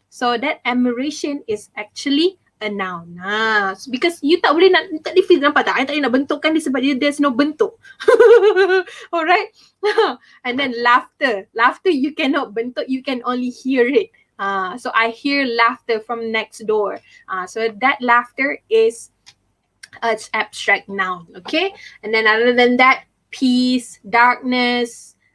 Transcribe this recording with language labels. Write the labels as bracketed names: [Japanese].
[English] So that admiration is actually a noun. [Malay] Because you tak boleh nak, tak boleh feel, nampak tak? I tak boleh nak bentukkan dia sebab there's no bentuk. [English] Alright. And then laughter. Laughter you cannot bentuk, you can only hear it. So I hear laughter from next door. So that laughter is it's abstract noun. Okay. And then other than that, peace, darkness.